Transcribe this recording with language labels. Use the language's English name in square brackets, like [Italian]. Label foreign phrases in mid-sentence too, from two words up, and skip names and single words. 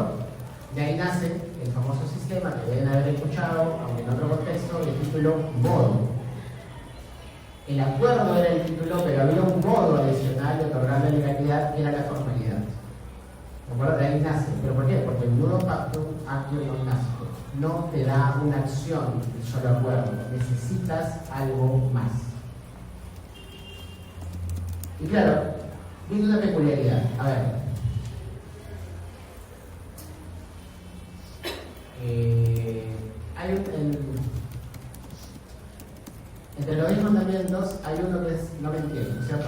[Spanish] De ahí nace el famoso sistema que deben haber escuchado, aunque en otro contexto, el título modo. El acuerdo era el título, pero había un modo adicional de otorgar la legalidad, que era la formalidad. ¿De acuerdo? De ahí nace. ¿Pero por qué? Porque el [Latin] nudo pactum actio non nascitur [Spanish] no te da una acción, el solo acuerdo. Necesitas algo más. Y claro, viene una peculiaridad. A ver. Hay entre los 10 mandamientos hay uno que es no mentir, ¿no es cierto?